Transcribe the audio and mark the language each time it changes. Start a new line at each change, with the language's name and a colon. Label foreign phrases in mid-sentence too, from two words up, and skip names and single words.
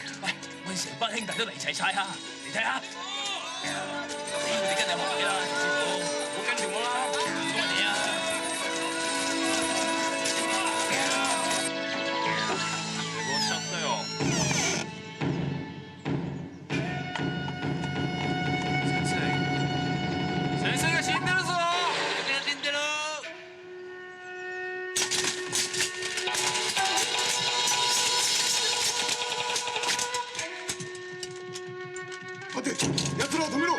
Cantonese: 喂，我哋成班兄弟都嚟齊晒嚇，你睇下。死我哋跟你學嘢啦，陳師傅，唔好跟住我啦，唔該你啊。我傷對哦。
Japanese: 先生が死んでるぞ！死んでる！待て、奴らを止めろ。